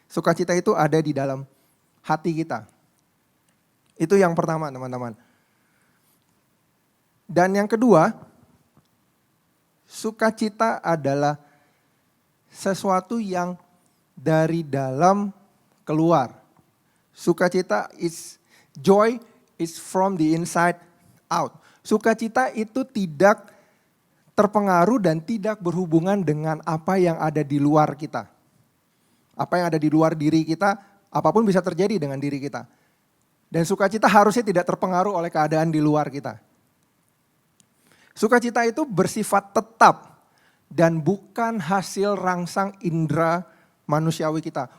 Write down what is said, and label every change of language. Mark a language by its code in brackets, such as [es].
[id] Sukacita itu ada di dalam hati kita. Itu yang pertama teman-teman. Dan yang kedua, sukacita adalah sesuatu yang dari dalam keluar. [en] Sukacita joy is from the inside out. [id] Sukacita itu tidak terpengaruh dan tidak berhubungan dengan apa yang ada di luar kita. Apa yang ada di luar diri kita, apapun bisa terjadi dengan diri kita. Dan sukacita harusnya tidak terpengaruh oleh keadaan di luar kita. Sukacita itu bersifat tetap dan bukan hasil rangsang indera manusiawi kita.